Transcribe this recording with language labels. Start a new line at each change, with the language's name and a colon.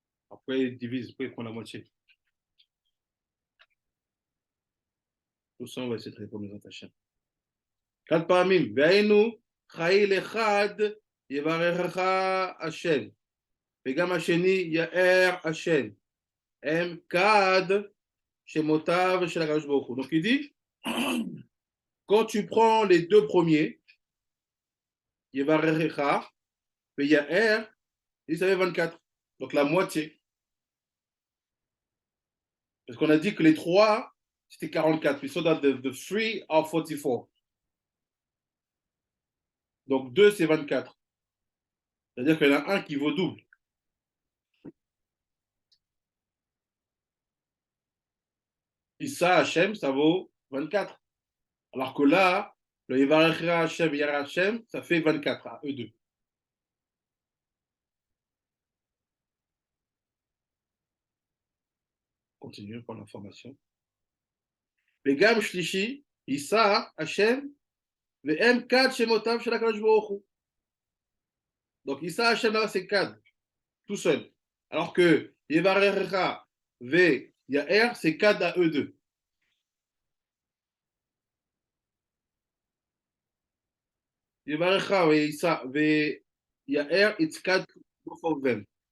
French: Après, il divise, après, il prend la moitié. Tout ça, on va essayer de répondre aux Hachem.
Hebrew: 4 פעמים. והיינו חיל אחד יברכך השם. וגם השני יאר השם. הם כד שמותיו של הקדוש ברוך הוא.
French: Donc il dit, quand tu prends les deux premiers,
Hebrew: יברכך ויאר,
French: il savait 24. Donc la moitié. Parce qu'on a dit que les trois, c'était 44.
English: We saw that the three are 44.
French: Donc 2, c'est 24. C'est-à-dire qu'il y en a un qui vaut double. Issa Hachem, ça vaut 24. Alors que là, le Yevarechra Hachem et Yara Hachem, ça fait 24 à eux deux. Continuons pour l'information.
Hebrew: וגם שלישי, יישא השם, והם כד שמותיו של הקדוש ברוך הוא.
French: Donc
Hebrew: יישא השם
French: là, c'est כד, tout seul. Alors que
Hebrew: יברכך ויאר,
French: c'est כד à eux deux.
Hebrew: יברכך ויאר,
English: it's כד both of them.